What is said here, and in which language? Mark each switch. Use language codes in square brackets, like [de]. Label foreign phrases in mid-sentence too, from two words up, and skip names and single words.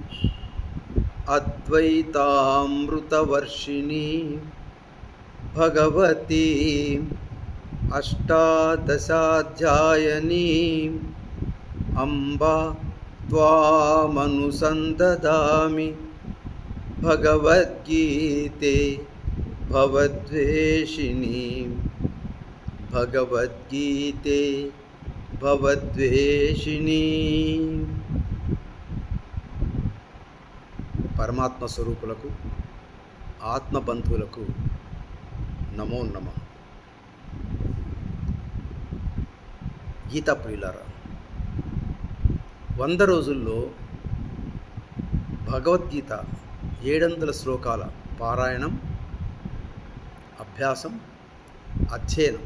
[sa] अद्वैतामृतवर्षिणी भगवती अष्टादशाध्यायिनीं अम्बा त्वामनुसन्दधामि भगवद्गीते भवद्वेषिणीं भगवद्गीते भवद्वेषिणी। [te] పరమాత్మ స్వరూపులకు ఆత్మబంధువులకు నమో నమః. గీతా ప్రియులారా, 100 రోజుల్లో భగవద్గీత 700 శ్లోకాల పారాయణం, అభ్యాసం, అధ్యయనం.